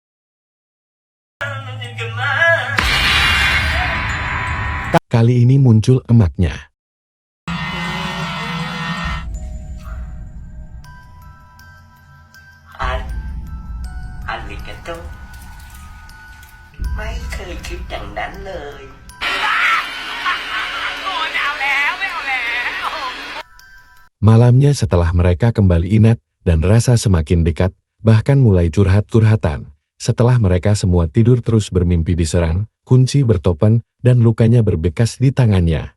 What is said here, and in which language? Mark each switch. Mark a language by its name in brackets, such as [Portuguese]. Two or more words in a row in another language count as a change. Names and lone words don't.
[Indonesian] Kali ini muncul emaknya. [Thai] Arigato ไม่เคยคิดอย่างนั้นเลย [Indonesian] Malamnya setelah mereka kembali ingat dan rasa semakin dekat, bahkan mulai curhat-curhatan. Setelah mereka semua tidur terus bermimpi diserang, Kunci bertopen, dan lukanya berbekas di tangannya.